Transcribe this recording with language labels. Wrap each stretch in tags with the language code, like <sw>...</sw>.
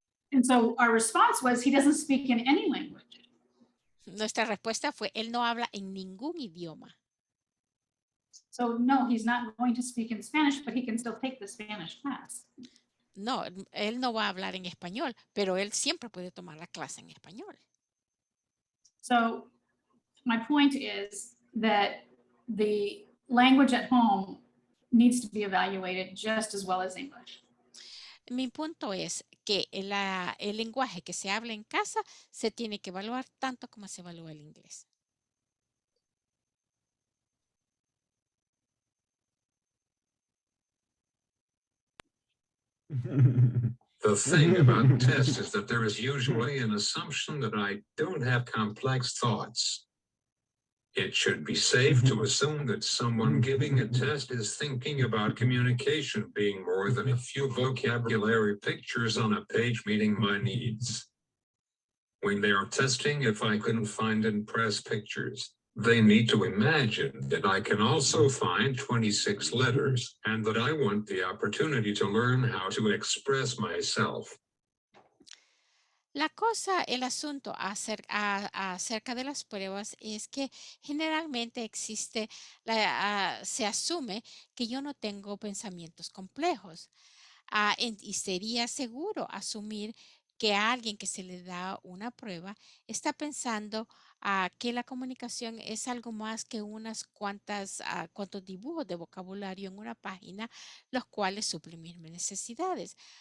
<en>And so our response was, he doesn't speak in any language.</en> <es>Nuestra respuesta fue, él no habla en ningún idioma.</es> <en>So no, he's not going to speak in Spanish, but he can still take the Spanish class.</en> <es>No, él no va a hablar en español, pero él siempre puede tomar la clase en español.</es> <en>So my point is that the language at home needs to be evaluated just as well as English.</en> <es>Mi punto es que el lenguaje que se habla en casa se tiene que evaluar tanto como se evalúa el inglés.</es> <en>The thing about tests is that there is usually an assumption that I don't have complex thoughts. It should be safe to assume that someone giving a test is thinking about communication being more than a few vocabulary pictures on a page meeting my needs. When they are testing if I couldn't find and press pictures, they need to imagine that I can also find 26 letters and that I want the opportunity to learn how to express myself.</en> <es>La cosa, el asunto acerca de las pruebas es que generalmente se asume que yo no tengo pensamientos complejos y sería seguro asumir que a alguien que se le da una prueba está pensando que la comunicación es algo más que cuantos dibujos de vocabulario en una página, los cuales suplen mis necesidades.</es>